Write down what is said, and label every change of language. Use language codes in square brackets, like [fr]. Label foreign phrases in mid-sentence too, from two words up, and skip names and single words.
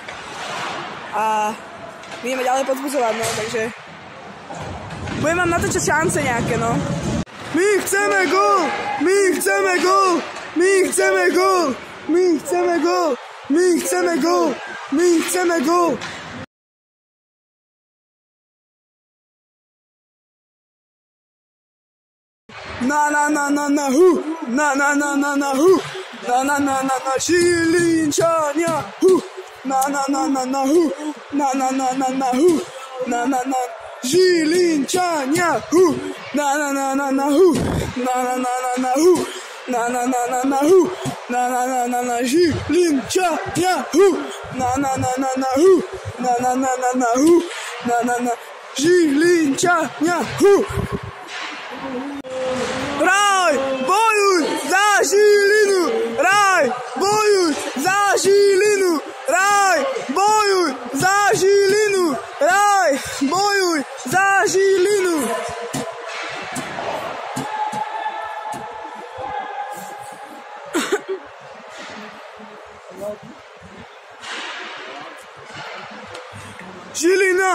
[sk] A my ideme ďalej podbuzovať, no, takže budem vám natočať šance nejaké, no. My chceme gól! My chceme gól! My chceme gól! My chceme gól! My chceme gól! My chceme gól! Na hu! Na hu! Na Žilinčania! Hu! Na hu! Na hu! Na Žilinčania! Hu! Na hu! Na hu! Na hu! Na Žilinčania! Hu! Na hu! Na hu! Na Žilinčania! Hu! Raj, bojuj za Žilinu! Raj, bojuj za Žilinu! Raj, bojuj za Žilinu! Raj, bojuj za Žilinu! Žilina!